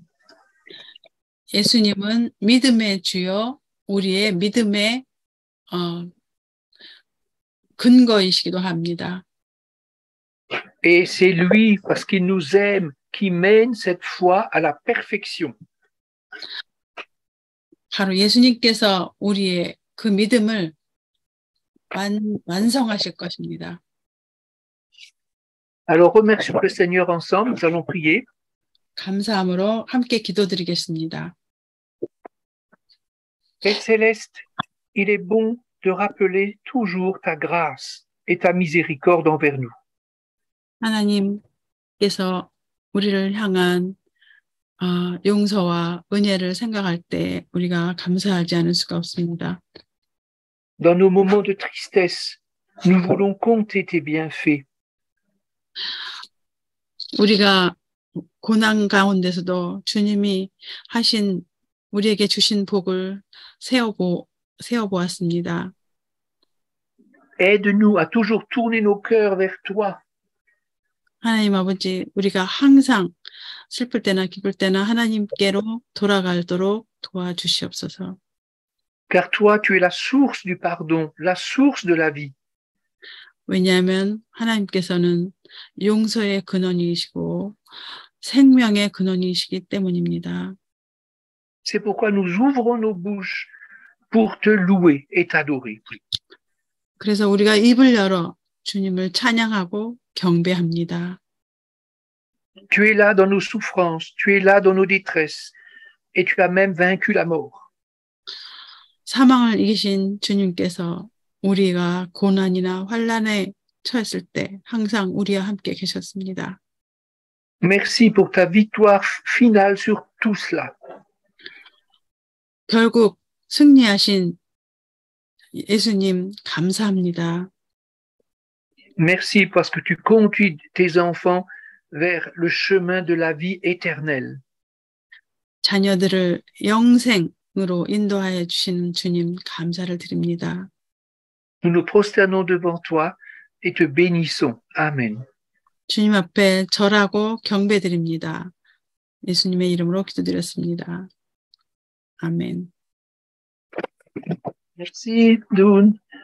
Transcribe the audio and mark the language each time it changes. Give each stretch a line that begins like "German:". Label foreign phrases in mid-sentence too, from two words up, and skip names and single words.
Korean: 예수님은 믿음의 주요 우리의 믿음의 근거이시기도 합니다.
French: Et c'est lui, parce qu'il nous aime, qui mène cette foi à la perfection.
Korean: 바로 예수님께서 우리의 그 믿음을 완성하실 것입니다.
French: Alors remercions le Seigneur ensemble, nous allons prier.
Korean: 감사함으로 함께 기도드리겠습니다.
French: Père Céleste, il est bon de rappeler toujours ta grâce et ta miséricorde envers nous.
Korean: 하나님께서 우리를 향한 용서와 은혜를 생각할 때 우리가 감사하지 않을 수가 없습니다.
French: Dans nos moments de tristesse, nous voulons compter tes bienfaits.
Korean: 우리가 고난 가운데서도 주님이 우리에게 주신 복을 세어보았습니다.
French: Aide-nous à toujours tourner nos cœurs vers toi.
Korean: 하나님 아버지, 우리가 항상 슬플 때나 기쁠 때나 하나님께로 돌아가도록 도와주시옵소서.
French: Car toi, tu es la source du pardon, la source de la vie.
Korean: 왜냐하면 하나님께서는 용서의 근원이시고 생명의 근원이시기 때문입니다.
French: C'est pourquoi nous ouvrons nos bouches pour te louer et t'adorer.
Korean: 그래서 우리가 입을 열어 주님을 찬양하고 경배합니다.
French: Tu es là dans nos souffrances, tu es là dans nos détresses, et tu as même vaincu la mort.
Korean: 사망을 이기신 주님께서 우리가 고난이나 환난에 처했을 때 항상 우리와 함께 계셨습니다.
French: Merci pour ta victoire finale sur tout cela.
Korean: 결국 승리하신 예수님 감사합니다.
French: Merci parce que tu conduis tes enfants vers le chemin de la vie éternelle.
Korean: 자녀들을 영생으로 인도하여 주시는 주님 감사를 드립니다.
French: Nous nous prosternons devant toi et te bénissons. Amen.
Korean: 주님 앞에 절하고 경배드립니다. 예수님의 이름으로 기도드렸습니다. 아멘.
French: Merci, Doun.